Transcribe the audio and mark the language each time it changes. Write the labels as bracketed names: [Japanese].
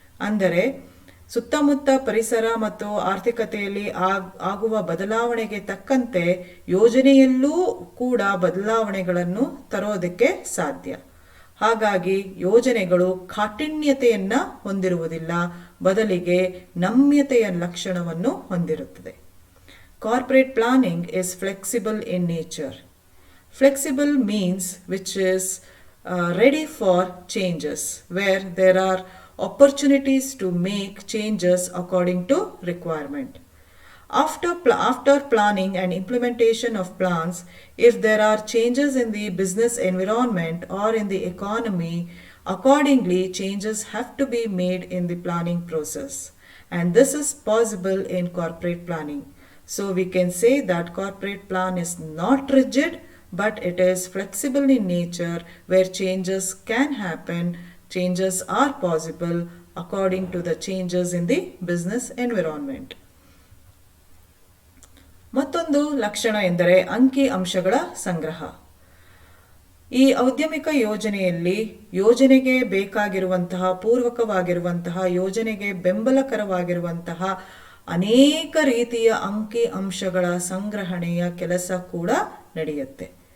[Kannada] ಅಂದರೆ ಸುತ್ತಮುತ್ತ ಪರಿಸರ ಮತ್ತು ಆರ್ಥಿಕತೆಯಲ್ಲಿ ಆಗುವ ಬದಲಾವಣೆಗೆ ತಕ್ಕಂತೆ ಯೋಜನೆಯಲ್ಲೂ ಕೂಡ ಬದಲಾವಣೆಗಳನ್ನು ತರೋದಕ್ಕೆ ಸಾಧ್ಯ. ಹಾಗಾಗಿ ಯೋಜನೆಗಳು ಕಾಠಿಣ್ಯತೆಯನ್ನ ಹೊಂದಿರುವುದಿಲ್ಲ, ಬದಲಿಗೆ ನಮ್ಯತೆಯ ಲಕ್ಷಣವನ್ನು ಹೊಂದಿರುತ್ತದೆ. [English] Corporate planning is flexible in nature. Flexible means which is ready for changes, where there are opportunities to make changes according to requirement. After planning and implementation of plans, if there are changes in the business environment or in the economy, accordingly changes have to be made in the planning process. And this is possible in corporate planning. So we can say that corporate plan is not rigid, but it is flexible in nature, where changes can happen, changes are possible according to the changes in the business environment. [Kannada] ಮತ್ತೊಂದು ಲಕ್ಷಣ ಎಂದರೆ ಅಂಕಿ ಅಂಶಗಳ ಸಂಗ್ರಹ. ಈ ಔದ್ಯಮಿಕ ಯೋಜನೆಯಲ್ಲಿ ಯೋಜನೆಗೆ ಬೇಕಾಗಿರುವಂತಹ ಪೂರ್ವಕವಾಗಿರುವಂತಹ ಯೋಜನೆಗೆ ಬೆಂಬಲಕರವಾಗಿರುವಂತಹ ಅನೇಕ ರೀತಿಯ ಅಂಕಿ ಅಂಶಗಳ ಸಂಗ್ರಹಣೆಯ ಕೆಲಸ ಕೂಡ ನಡೆಯುತ್ತೆ.